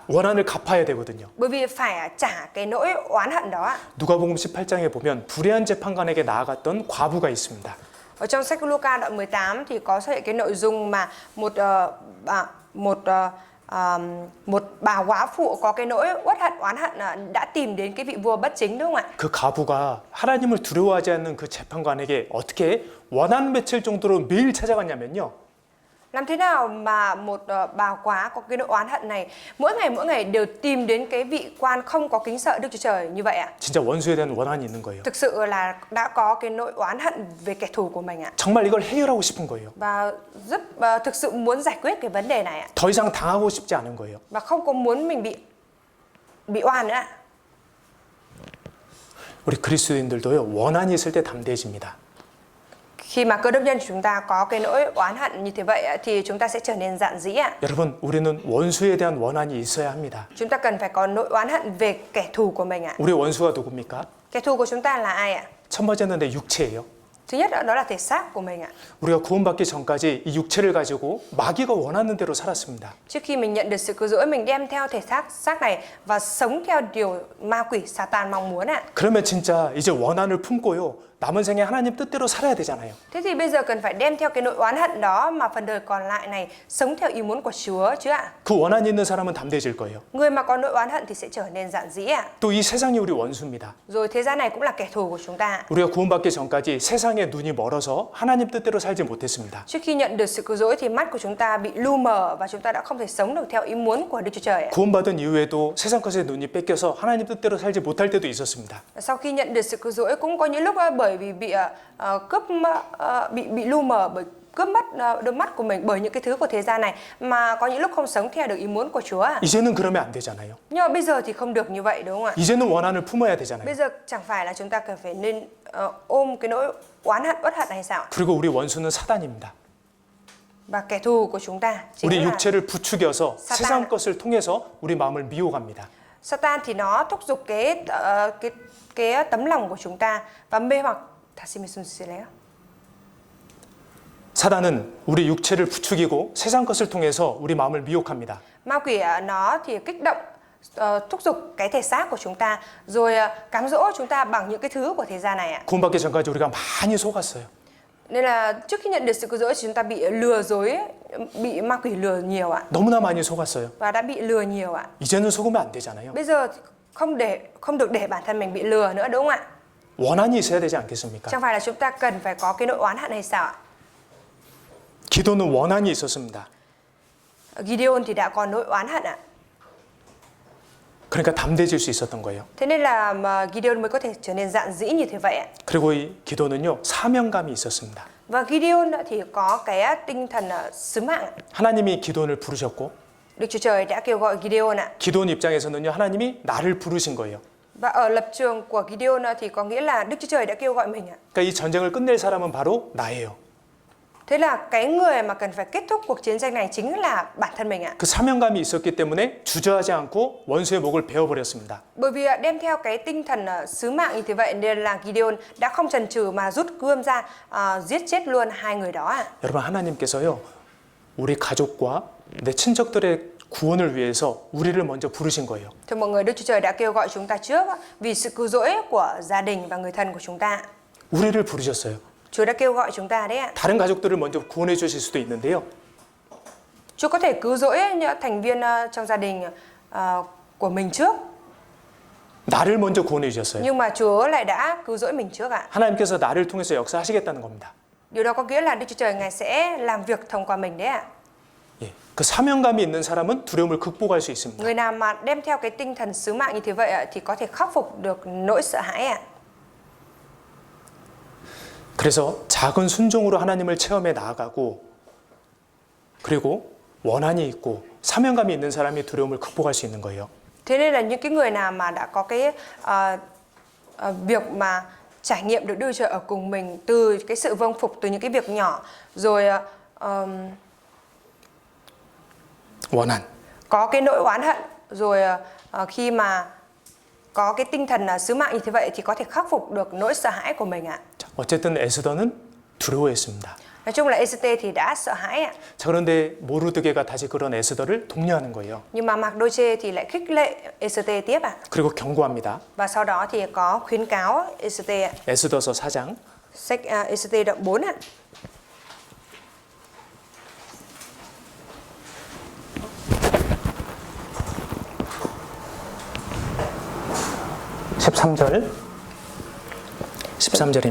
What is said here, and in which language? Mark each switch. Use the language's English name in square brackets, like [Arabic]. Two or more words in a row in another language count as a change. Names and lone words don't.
[Korean] 원한을 갚아야 되거든요. [Vietnamese] Bởi vì phải trả cái nỗi oán hận đó ạ. [Korean] 누가복음 18장에 보면 불의한 재판관에게 나아갔던 과부가 있습니다. [Vietnamese] Ở trong sách Luca đoạn 18 thì có xuất hiện cái nội dung mà một bà góa phụ có cái nỗi uất hận oán hận đã tìm đến cái vị vua bất chính, đúng không ạ? [Korean] 그 과부가 하나님을 두려워하지 않는 그 재판관에게 어떻게 원한 맺힐 정도로 매일 찾아갔냐면요. [Vietnamese] Làm thế nào mà một bà quá có cái nỗi oán hận này mỗi ngày đều tìm đến cái vị quan không có kính sợ Đức Chúa Trời như vậy ạ? [Korean] 진짜 원수에 대한 원한이 있는 거예요. [Vietnamese] Thực sự là đã có cái nỗi oán hận về kẻ thù của mình ạ. [Korean] 정말 이걸 해결하고 싶은 거예요. [Vietnamese] Và thực sự muốn giải quyết cái vấn đề này ạ. [Korean] 더 이상 당하고 싶지 않은 거예요. [Vietnamese] Và không có muốn mình bị oan nữa ạ. [Korean] 우리 그리스도인들도요. 원한이 있을 때 담대해집니다. [Vietnamese] Khi mà cơ đốc nhân chúng ta có cái nỗi oán hận như thế vậy ạ, thì chúng ta sẽ trở nên dạn dĩ ạ. [Korean] 여러분, 우리는 원수에 대한 원한이 있어야 합니다. [Vietnamese] Chúng ta cần phải có nỗi oán hận về kẻ thù của mình ạ. [Korean] 우리 원수가 누굽니까? [Vietnamese] Kẻ thù của chúng ta là ai ạ? [Korean] 첫 번째는 내 육체예요. [Vietnamese] Thứ nhất đó là thể xác của mình ạ. [Korean] 우리가 구원받기 전까지 이 육체를 가지고 마귀가 원하는 대로 살았습니다. [Vietnamese] Trước khi mình nhận được sự cứu rỗi, mình đem theo thể xác này và sống theo điều ma quỷ Satan mong muốn ạ. [Korean] 그러면 진짜 이제 원한을 품고요. 남은 생에 하나님 뜻대로 살아야 되잖아요. [Vietnamese] Thế thì bây giờ cần phải đem theo cái nỗi oán hận đó mà phần đời còn lại này sống theo ý muốn của Chúa chứ ạ. [Korean] 그 원한이 있는 사람은 담대해질 거예요. [Vietnamese] Người mà có nỗi oán hận thì sẽ trở nên dạn dĩ ạ. [Korean] 또 이 세상이 우리 원수입니다. [Vietnamese] Rồi thế gian này cũng là kẻ thù của chúng ta. [Korean] 우리가 구원받기 전까지 세상에 눈이 멀어서 하나님 뜻대로 살지 못했습니다. [Vietnamese] Trước khi nhận được sự cứu rỗi thì mắt của chúng ta bị lu mờ và chúng ta đã không thể sống được theo ý muốn của Đức Chúa Trời ạ. [Korean] 구원받은 이후에도 세상 것에 눈이 뺏겨서 하나님 뜻대로 살지 못할 때도 있었습니다. [Vietnamese] Sau khi nhận được sự cứu rỗi cũng có những lúc bởi vì bị lu mờ bởi cướp mất đôi mắt của mình bởi những cái thứ của thế gian này mà có những lúc không sống theo được ý muốn của Chúa ạ. [Korean] 이제는 그러면 안 되잖아요. [Vietnamese] Nhưng mà bây giờ thì không được như vậy đúng không ạ? [Korean] 이제는 원한을 품어야 되잖아요. [Vietnamese] Bây giờ chẳng phải là chúng ta cần phải nên ôm cái nỗi oán hận uất hận hay sao? [Korean] 그리고 우리 원수는 사단입니다. [Vietnamese] Và kẻ thù của chúng ta chính [Korean] 우리 [Vietnamese] là [Korean] 육체를 부추겨서 사단. 세상 것을 통해서 우리 마음을 미혹합니다. [Vietnamese] Satan, thì nó thúc giục cái tấm lòng của chúng ta và mê hoặc. [Korean] 다시 말씀주실래요? 사단은 우리 육체를 부추기고 세상 것을 통해서 우리 마음을 미혹합니다. [Vietnamese] Ma quỷ nó thì kích động thúc giục cái thể xác của chúng ta rồi cám dỗ chúng ta bằng những cái thứ của thế gian này ạ. [Korean] 구원받기 전까지 우리가 많이 속았어요. [Vietnamese] Nên là trước khi nhận được sự cứu rỗi thì chúng ta bị lừa dối, bị ma quỷ lừa nhiều ạ. [Korean] 너무나 많이 속았어요. [Vietnamese] Và đã bị lừa nhiều ạ. [Korean] 이제는 속으면 안 되잖아요. [Vietnamese] Bây giờ thì không được để bản thân mình bị lừa nữa đúng không ạ? [Korean] 원한이 있어야 되지 않겠습니까? [Vietnamese] Chẳng phải là chúng ta cần phải có cái nỗi oán hận hay sao ạ? [Korean] 기도는 원한이 있었습니다. [Vietnamese] Gideon thì đã có nỗi oán hận ạ. [Korean] 그러니까 담대해질 수 있었던 거예요. [Vietnamese] Thế nên là Gideon mới có thể trở nên dạn dĩ như thế vậy ạ. [Korean] 그리고 이 기도는요, 사명감이 있었습니다. [Vietnamese] Và Gideon thì có cái tinh thần sứ mạng. [Korean] 하나님이 기도원을 부르셨고, [Vietnamese] Đức Chúa Trời đã kêu gọi Gideon ạ. [Korean] 기도원 입장에서는요, 하나님이 나를 부르신 거예요. [Vietnamese] Và ở lập trường của Gideon thì có nghĩa là Đức Chúa Trời đã kêu gọi mình ạ. [Korean] 그러니까 이 전쟁을 끝낼 사람은 바로 나예요. [Vietnamese] Thế là cái người mà cần phải kết thúc cuộc chiến tranh này chính là bản thân mình ạ. [Korean] 그 사명감이 있었기 때문에 주저하지 않고 원수의 목을 베어버렸습니다. [Vietnamese] Bởi vì đem theo cái tinh thần sứ mạng như thế vậy nên là Gideon đã không chần chừ mà rút gươm ra giết chết luôn hai người đó ạ. [Korean] 여러분, 하나님께서요, 우리 가족과 내 친척들의 구원을 위해서 우리를 먼저 부르신 거예요. [Vietnamese] Thưa mọi người, Đức Chúa Trời đã kêu gọi chúng ta trước vì sự cứu rỗi của gia đình và người thân của chúng ta. [Korean] 우리를 부르셨어요. [Vietnamese] Chúa đã kêu gọi chúng ta đấy ạ. [Korean] 다른 가족들을 먼저 구원해 주실 수도 있는데요. [Vietnamese] Chúa có thể cứu rỗi những thành viên trong gia đình của mình trước. [Korean] 나를 먼저 구원해 주셨어요. [Vietnamese] Nhưng mà Chúa lại đã cứu rỗi mình trước ạ. [Korean] 하나님께서 나를 통해서 역사하시겠다는 겁니다. [Vietnamese] Điều đó có nghĩa là Đức Chúa Trời Ngài sẽ làm việc thông qua mình đấy ạ. [Korean] 예, 그 사명감이 있는 사람은 두려움을 극복할 수 있습니다. [Vietnamese] Người nào mà đem theo cái tinh thần sứ mạng như thế vậy ạ thì có thể khắc phục được nỗi sợ hãi ạ. [Korean] 그래서 작은 순종으로 하나님을 체험해 나아가고, 그리고 원한이 있고 사명감이 있는 사람이 두려움을 극복할 수 있는 거예요. [Vietnamese] Thế nên là những cái người nào mà đã có cái việc mà trải nghiệm được Đức Chúa Trời ở cùng mình từ cái sự vâng phục từ những cái việc nhỏ rồi [Korean] 원한. [Vietnamese] có cái nỗi oán hận rồi khi mà có cái tinh thần sứ mạng như thế vậy thì có thể khắc phục được nỗi sợ hãi của mình ạ. [Korean] 자, 어쨌든 에스더는 두려워했습니다. [Vietnamese] Nói chung là Ê-xê-tê thì đã sợ hãi ạ. [Korean] 자, 그런데 모르드게가 다시 그런 에스더를 독려하는 거예요. [Vietnamese] Nhưng mà Mạc-đô-chê thì lại khích lệ Ê-xê-tê tiếp ạ. [Korean] 그리고 경고합니다. [Vietnamese] Và sau đó thì có khuyến cáo Ê-xê-tê ạ. [Korean] 에스더서 4장 [Vietnamese] Sách Ê-xê-tê đoạn 4 ạ. [Korean] (13절) 13절입니다.